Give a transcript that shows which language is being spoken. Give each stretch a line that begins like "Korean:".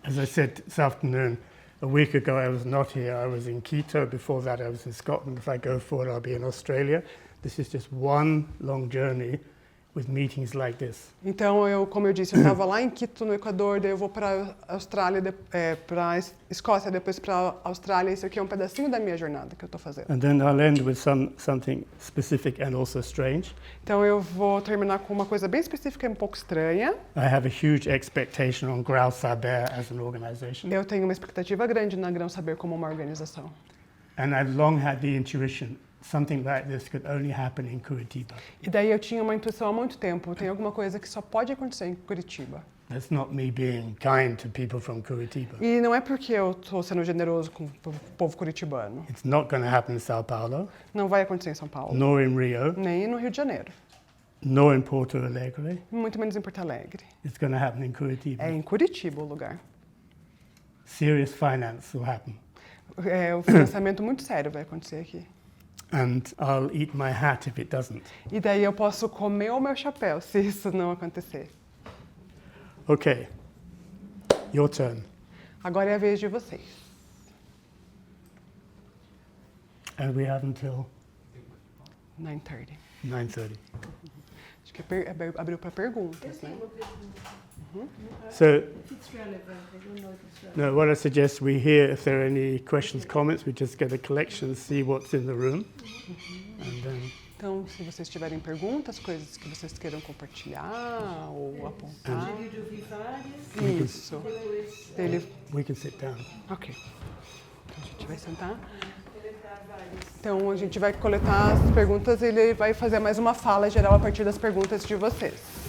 English: As I said this afternoon, a week ago I was not here, I was in Quito. Before that I was in Scotland. If I go forward, I'll be in Australia. This is just one long journey with meetings like this.
Portuguese: Então, como eu disse, eu estava lá em Quito, no Equador, daí eu vou para a Austrália, para a Escócia, depois para a Austrália. Isso aqui é um pedacinho da minha jornada que eu estou fazendo.
English: And then I'll end with something specific and also strange.
Portuguese: Então, eu vou terminar com uma coisa bem específica e um pouco estranha.
English: I have a huge expectation on Grau Saber as an organization.
Portuguese: Eu tenho uma expectativa grande na Grão Saber como uma organização.
English: And I've long had the intuition something like this could only happen in Curitiba.
Portuguese: E daí eu tinha uma intuição há muito tempo. Tem alguma coisa que só pode acontecer em Curitiba.
English: That's not me being kind to people from Curitiba.
Portuguese: E não é porque eu estou sendo generoso com o povo curitibano.
English: It's not going to happen in Sao Paulo,
Portuguese: Não vai acontecer em São Paulo,
English: nor in Rio,
Portuguese: nem no Rio de Janeiro,
English: nor in Porto Alegre.
Portuguese: muito menos em Porto Alegre.
English: It's going to happen in Curitiba.
Portuguese: É em Curitiba o lugar.
English: Serious finance will happen.
Portuguese: O financiamento muito sério vai acontecer aqui.
English: And I'll eat my hat if it doesn't.
Portuguese: E daí eu posso comer o meu chapéu se isso não acontecer.
English: Okay, your turn.
Portuguese: Agora é a vez de vocês.
English: And we have until 9:30. 9:30.
Portuguese: Acho que abriu para perguntas, né? Uma pergunta.
English: So, If it's relevant, I don't know if it's relevant. no, what I suggest we hear if there are any questions, comments, we just get a collection, see what's in the room. And then,
Portuguese: Então, se vocês tiverem perguntas, coisas que vocês queiram compartilhar ou apontar. Sugeriu de ouvir várias. Isso. Depois Ele...
English: we can sit down. Ok.
Portuguese: Então a gente vai sentar. coletar várias. Então a gente vai coletar as perguntas e ele vai fazer mais uma fala geral a partir das perguntas de vocês.